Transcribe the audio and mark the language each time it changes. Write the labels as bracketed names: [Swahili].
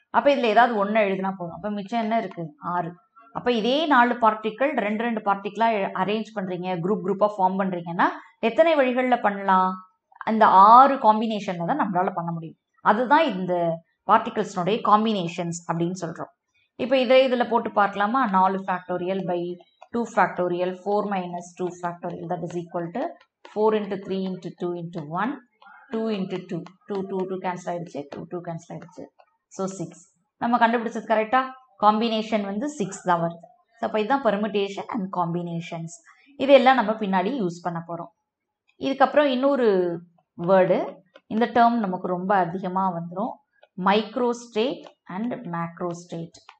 [Tamil] அப்போ இதில் ஏதாவது ஒன்று எழுதினா போதும். அப்போ மிச்சம் என்ன இருக்குது? 6. அப்போ இதே 4 பார்ட்டிக்கல் 2 பார்ட்டிக்கலாக அரேஞ்ச் பண்ணுறீங்க, குரூப்பாக ஃபார்ம் பண்ணுறீங்கன்னா எத்தனை வழிகளில் பண்ணலாம்? அந்த 6 காம்பினேஷனில் தான் நம்மளால் பண்ண முடியும். அதுதான் இந்த பார்ட்டிகல்ஸ்னுடைய காம்பினேஷன்ஸ் அப்படின்னு சொல்கிறோம். இப்போ இதில் போட்டு பார்க்கலாமா? [English] 4 factorial by 2 factorial 4 minus 2 factorial that is equal to 4 into 3 into 2 into 1 2 into 2 [Tamil] cancel ஆயிடுச்சு, 2 கேன்சல் ஆயிடுச்சு. ஸோ 6 நம்ம கண்டுபிடிச்சது கரெக்டா? காம்பினேஷன் வந்து 6 தான் வருது. ஸோ அப்போ இதுதான் பெர்முடேஷன் அண்ட் காம்பினேஷன்ஸ். இதெல்லாம் நம்ம பின்னாடி யூஸ் பண்ண போகிறோம். இதுக்கப்புறம் இன்னொரு வேர்டு, இந்த டேர்ம் நமக்கு ரொம்ப அதிகமாக வந்துடும், மைக்ரோஸ்டேட் அண்ட் மேக்ரோஸ்டேட்.